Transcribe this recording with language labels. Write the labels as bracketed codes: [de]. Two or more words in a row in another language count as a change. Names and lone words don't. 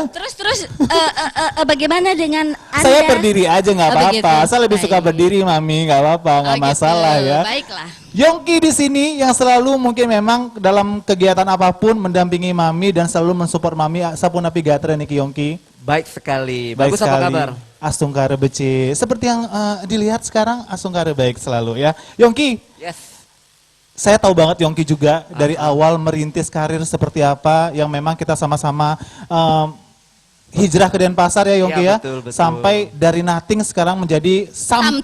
[id] Terus bagaimana dengan Anda? Saya berdiri aja nggak Oh, apa-apa. begitu. Saya lebih suka Baik. berdiri, Mami. Nggak apa-apa, nggak Oh, gitu. masalah ya. Baiklah. Yongki di sini yang selalu mungkin memang dalam kegiatan apapun mendampingi Mami dan selalu mensupport Mami. [ban] Sapuna Pigatra nih Yongki. [id] Baik sekali. Baik Bagus apa sekali. kabar? [ban] Astungkara bece. [id] Seperti yang dilihat sekarang Astungkara baik selalu ya. Yongki, Yes. saya tahu banget Yongki juga dari awal merintis karir seperti apa yang memang kita sama-sama hijrah ke Denpasar ya Yongki Iya, ya. betul, betul. Sampai dari nothing sekarang menjadi something.